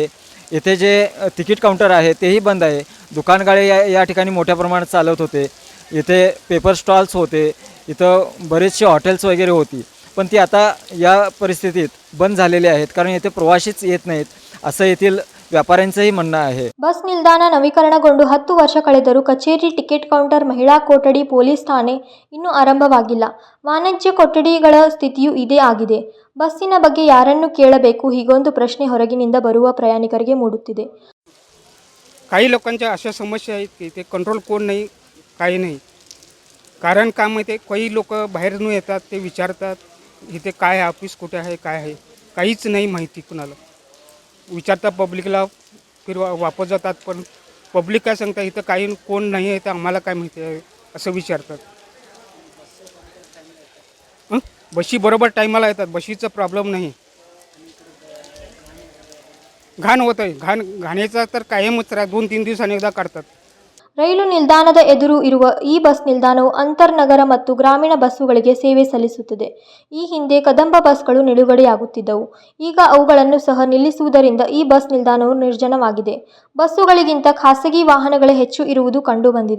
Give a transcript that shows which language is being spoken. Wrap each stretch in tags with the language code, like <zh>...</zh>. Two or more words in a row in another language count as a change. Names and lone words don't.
<mr>इथे जे तिकीट काउंटर आहे तेही बंद आहे. दुकानगाळे या ठिकाणी मोठ्या प्रमाणात चालत होते. इथे पेपर स्टॉल्स होते. इथं बरेचसे हॉटेल्स वगैरे होती. पण ती आता या परिस्थितीत बंद झालेली आहेत कारण येथे प्रवासीच येत नाहीत असं येथील ವ್ಯಾಪಾರಂಚಂही म्हणणं आहे.</mr> <kn>ಬಸ್ ನಿಲ್ದಾಣ ನವೀಕರಣಗೊಂಡು 10 ವರ್ಷ ಕಳೆದರೂ ಕಚೇರಿ, ಟಿಕೆಟ್ ಕೌಂಟರ್, ಮಹಿಳಾ ಕೊಠಡಿ, ಪೊಲೀಸ್ ಠಾಣೆ ಇನ್ನೂ ಆರಂಭವಾಗಿಲ್ಲ. ವಾಣಿಜ್ಯ ಕೊಠಡಿಗಳ ಸ್ಥಿತಿಯೂ ಇದೇ ಆಗಿದೆ. ಬಸ್ಸಿನ ಬಗ್ಗೆ ಯಾರನ್ನು ಕೇಳಬೇಕು? ಹೀಗೊಂದು ಪ್ರಶ್ನೆ ಹೊರಗಿನಿಂದ ಬರುವ ಪ್ರಯಾಣಿಕರಿಗೆ ಮೂಡುತ್ತಿದೆ.</kn> <mr>काही लोकांच्या अशा समस्या आहेत की ते कंट्रोल कोण नाही, काही नाही. कारण का माहिती आहे, काही लोक बाहेरून येतात, ते विचारतात इथे काय आहे, ऑफिस कुठे आहे, काय आहे, काहीच नाही माहिती कुणाला. विचारतात पब्लिकला,</mr> <hi>फिर वापस</hi> <mr>जातात. पण पब्लिक काय सांगतात इथं काही कोण नाही आहे तर आम्हाला काय माहिती आहे असं विचारतात. बशी बरोबर टायमाला येतात, बशीचा प्रॉब्लेम नाही. घाण होत आहे, घाणीचा तर कायमच 2-3 दिवसांनी एकदा काढतात.</mr> <kn>ರೈಲು ನಿಲ್ದಾಣದ ಎದುರು ಇರುವ ಈ ಬಸ್ ನಿಲ್ದಾಣವು ಅಂತರ್ನಗರ ಮತ್ತು ಗ್ರಾಮೀಣ ಬಸ್ಸುಗಳಿಗೆ ಸೇವೆ ಸಲ್ಲಿಸುತ್ತದೆ. ಈ ಹಿಂದೆ ಕದಂಬ ಬಸ್ಗಳು ನಿಲುಗಡೆಯಾಗುತ್ತಿದ್ದವು. ಈಗ ಅವುಗಳನ್ನು ಸಹ ನಿಲ್ಲಿಸುವುದರಿಂದ ಈ ಬಸ್ ನಿಲ್ದಾಣವು ನಿರ್ಜನವಾಗಿದೆ. ಬಸ್ಸುಗಳಿಗಿಂತ ಖಾಸಗಿ ವಾಹನಗಳೇ ಹೆಚ್ಚು ಇರುವುದು ಕಂಡುಬಂದಿದೆ.</kn>